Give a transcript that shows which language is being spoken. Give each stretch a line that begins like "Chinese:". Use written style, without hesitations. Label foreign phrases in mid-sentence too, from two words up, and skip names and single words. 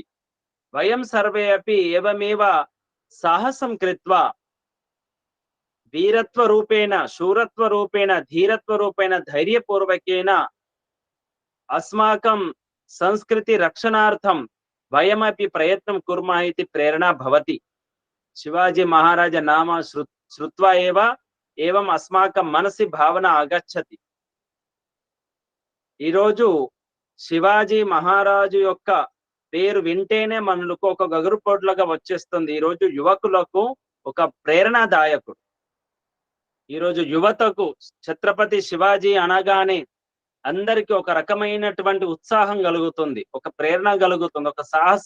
Sanskrit: वयं सर्वे अपि एवमेव साहसं कृत्वा वीरत्वरूपेण, शूरत्वरूपेण, धीरत्वरूपेण, धैर्यपूर्वकेन अस्माकं संस्कृति रक्षणार्थं वयमपि प्रयत्नं कुर्मः इति प्रेरणा भवति। शिवाजी महाराज नाम श्रुत्वा एवं अस्माकं मनसि भावना आगच्छति।
Telugu: ఈ రోజు శివాజీ మహారాజు యొక్క పేరు వింటేనే మనకు ఒక గగురుపోట్లుగా వచ్చేస్తుంది. ఈ రోజు యువకులకు ఒక ప్రేరణాదాయకుడు. ఈ రోజు యువతకు ఛత్రపతి శివాజీ అనగానే అందరికీ ఒక రకమైనటువంటి ఉత్సాహం కలుగుతుంది, ఒక ప్రేరణ కలుగుతుంది, ఒక సాహసం.